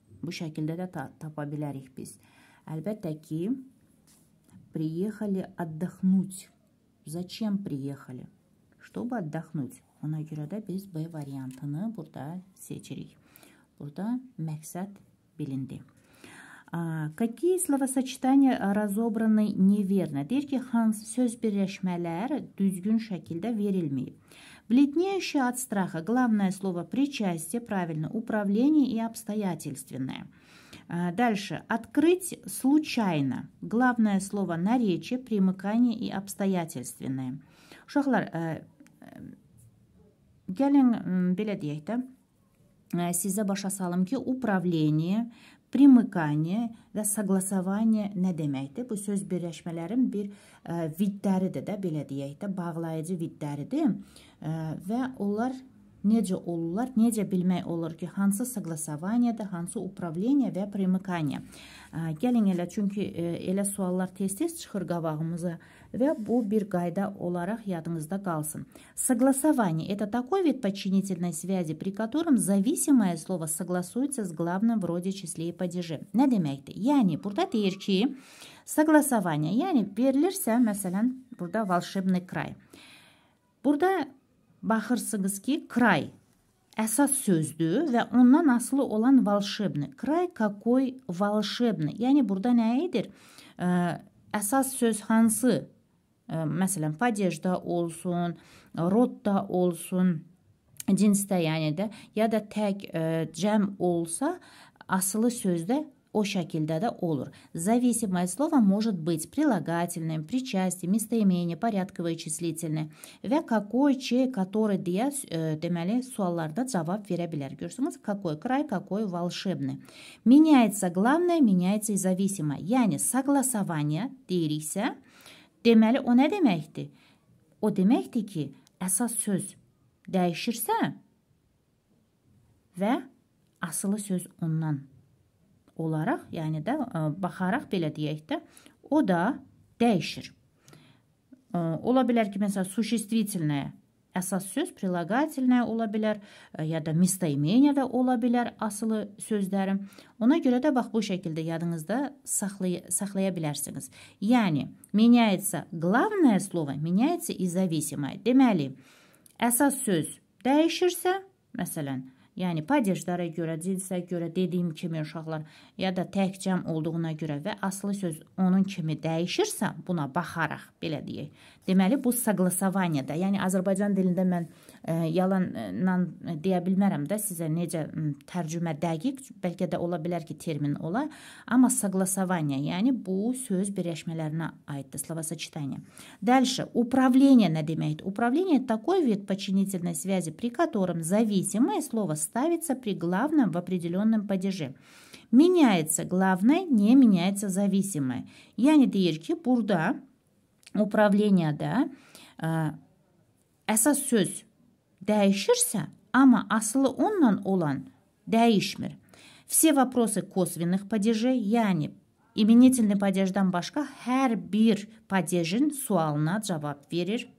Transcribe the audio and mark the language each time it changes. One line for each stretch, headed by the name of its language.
Azerbaijani: Bu şəkildə də tapa bilərik biz. Əlbəttə ki,
Russian: приехали отдохнуть. Зачем приехали? Чтобы отдохнуть.
Azerbaijani: Ona görə də biz B variantını burada seçirik. Burada məqsəd bilindi.
Russian: Какие словосочетания разобраны неверно?
Azerbaijani: Deyir ki, hansı söz birləşmələr düzgün şəkildə verilməyib.
Russian: Бледнеющее от страха. Главное слово причастие, правильно, управление и обстоятельственное. Дальше. Открыть случайно. Главное слово наречие, примыкание и обстоятельственное.
Azerbaijani: Uşaqlar, gəlin belə deyək də, sizə başa salım ki, управление, примыкание və согласование nə deməkdir? Bu söz birləşmələrin bir vidləridir də, belə deyək də, bağlayıcı vidləridir və onlar necə olurlar, necə bilmək olur ki, hansı согласованиеdir, hansı управление və примыкание. Gəlin elə, çünki elə suallar tez-tez çıxır qabağımıza və bu bir qayda olaraq yadınızda qalsın.
Russian: Согласование – это такой вид подчинительной связи, при котором зависимое слово согласуется с главным в роде, числе и падеже.
Azerbaijani: Nə deməkdir? Yəni, burada deyir ki, согласование, yəni verilirsə, məsələn, burada волшебный край. Burada baxırsınız ki, край əsas sözdür və ondan asılı olan волшебный.
Russian: Край какой волшебный.
Azerbaijani: Yəni, burada nə edir? Əsas söz hansı? Məsələn, падежdə olsun, rodda olsun, cinsdə yəni də, ya da tək cəm olsa, asılı sözdə o şəkildə də olur.
Russian: Зависимое слово может быть прилагательным, причастие, местоимение, порядковое числительное və какой, чей, который
Azerbaijani: deyə deməli suallarda cavab verə bilər. Görürsünüz,
Russian: какой край, какой волшебный. Меняется главное, меняется и зависимое.
Azerbaijani: Yəni, согласование deyiriksə, deməli o nə deməkdir? O deməkdir ki, əsas söz dəyişirsə və asılı söz ondan olaraq, yəni də baxaraq belə deyək də, o da dəyişir. Ola bilər ki, məsələn, существительное əsas söz, прилагательное ola bilər, ya da местоимение də ola bilər asılı sözlərim. Ona görə də bax bu şəkildə yadınızda saxlaya bilərsiniz. Yəni,
Russian: меняется главное слово, меняется и зависимое.
Azerbaijani: Deməli, əsas söz dəyişirsə, məsələn, yəni падежlərə görə, cinsə görə dediyim kimi uşaqlar, ya da tək cəm olduğuna görə və asılı söz onun kimi dəyişirsə, buna baxaraq, belə deyək. Deməli, bu согласованиеdə, yəni Azərbaycan dilində mən yalanla deyə bilmərəm də sizə necə tərcümə dəqiq, bəlkə də ola bilər ki, termin ola, amma согласование, yəni bu söz birləşmələrinə aiddir, словосочетание.
Russian: Дальше,
Azerbaijani: управление nə deməkdir?
Russian: Управление – такой вид подчинительной связи, при котором зависимое слово ставится при главном в определенном падеже. Меняется главное, не меняется зависимое.
Azerbaijani: Yəni deyir ki, burada upravleniyada əsas söz dəyişirsə, amma asılı onunla olan dəyişmir.
Russian: Все вопросы косвенных падежей,
Azerbaijani: yəni imenительный падежdən başqa hər bir падежin sualına cavab verir.